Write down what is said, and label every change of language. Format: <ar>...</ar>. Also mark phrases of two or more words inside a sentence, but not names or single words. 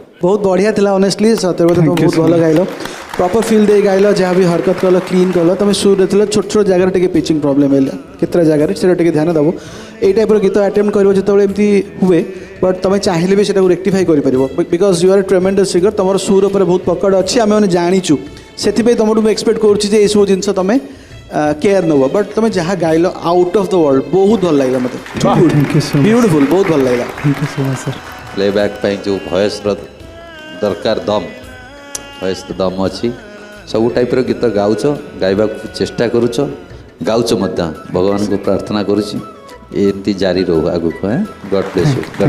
<or>ବହୁତ ବଢ଼ିଆ ଥିଲା ଅନେଷ୍ଟଲି ସତ୍ୟବ୍ରତ ତୁମେ ବହୁତ ଭଲ ଗାଇଲ</or> <en>proper feel</en> <or>ଦେଇ ଗାଇଲ ଯାହା ବି ହରକତ କଲ କ୍ଲିନ୍ କଲ ତୁମେ ସୁରରେ ଥିଲ ଛୋଟ ଛୋଟ ଜାଗାରେ ଟିକେ</or> <en>pitching problem</en> <or>ହେଲା କେତେଟା ଜାଗାରେ ସେଇଟା ଟିକେ ଧ୍ୟାନ ଦେବ ଏଇ ଟାଇପ୍ର ଗୀତ ଆଟେମ୍ପ୍ଟ କରିବ ଯେତେବେଳେ ଏମିତି ହୁଏ ବଟ୍ ତୁମେ ଚାହିଁଲେ ବି ସେଟାକୁ ରେକ୍ଟିଫାଇ କରିପାରିବ</or> <en>because you are tremendous singer</en> <or>ତୁମର ସୁର ଉପରେ ବହୁତ ପକଡ଼ ଅଛି ଆମେମାନେ ଜାଣିଛୁ ସେଥିପାଇଁ ତୁମଠୁ ମୁଁ ଏକ୍ସପେକ୍ଟ କରୁଛି ଯେ ଏଇସବୁ ଜିନିଷ ତୁମେ କେୟାର ନେବ ବଟ୍ ତୁମେ ଯାହା ଗାଇଲ</or> <en>out of the world</en> <or>ବହୁତ ଭଲ ଲାଗିଲା ମୋତେ</or> <en>Thank you so much.</en> <or>ବ୍ୟୁଟିଫୁଲ୍ ବହୁତ ଭଲ ଲାଗିଲା</or> <en>Thank you so much sir</en> <or>ପ୍ଲେବ୍ୟାକ୍ ପାଇଁ ଯେଉଁ ଭଏସ୍ର ଦରକାର ଦମ୍ ଭଏସ୍ ଦମ୍ ଅଛି ସବୁ ଟାଇପ୍ର ଗୀତ ଗାଉଛ ଗାଇବାକୁ ଚେଷ୍ଟା କରୁଛ ଗାଉଛ ମଧ୍ୟ ଭଗବାନଙ୍କୁ ପ୍ରାର୍ଥନା କରୁଛି ଏମିତି ଜାରି ରହୁ ଆଗକୁ</or> <en>God bless you God</en>